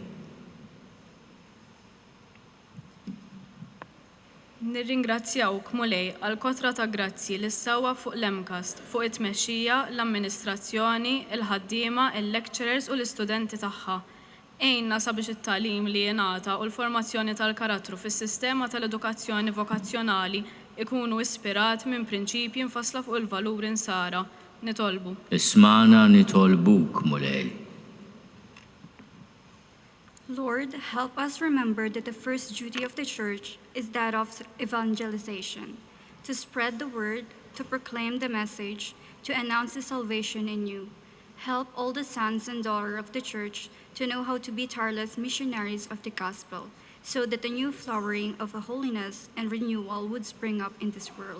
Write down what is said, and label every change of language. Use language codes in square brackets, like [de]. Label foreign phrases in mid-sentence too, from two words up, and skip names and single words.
[mt] Nirringrazzjawk mulej għal kotra ta' grazzi li ssawa fuq l-Emcast, fuq it-tmexxija, l-amministrazzjoni, il-ħaddiema, il-lecturers u l-istudenti tagħha. Ejna sabiex it-tagħlim li jingħata u l-formazzjoni tal-karattru fis-sistema tal-edukazzjoni vokazzjonali ikunu ispirat minn prinċipji mfassla fuq il-valuri nsara. Nitolbu. Ismana nitolbuk mulej. [en] Lord, help us remember that the first duty of the Church is that of evangelization, to spread the word, to proclaim the message, to announce the salvation in you. Help all the sons and daughters of the Church to know how to be tireless missionaries of the gospel, so that a new flowering of holiness and renewal would spring up in this world.